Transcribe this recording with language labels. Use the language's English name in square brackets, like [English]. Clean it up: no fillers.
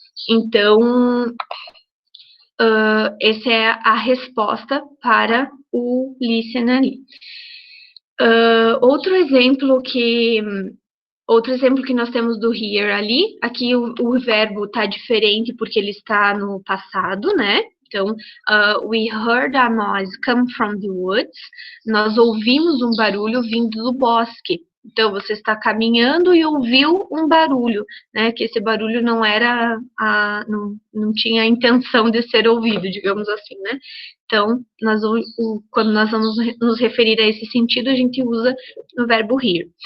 [Portuguese] Então, essa é a resposta para o listen ali. Outro exemplo que nós temos do hear ali, aqui o verbo está diferente porque ele está no passado, né? [English] Então, we heard a noise come from the woods. [Portuguese] Nós ouvimos um barulho vindo do bosque. Então, você está caminhando e ouviu um barulho, né? Que esse barulho não era, não tinha a intenção de ser ouvido, digamos assim, né? Então, quando nós vamos nos referir a esse sentido, a gente usa o verbo hear.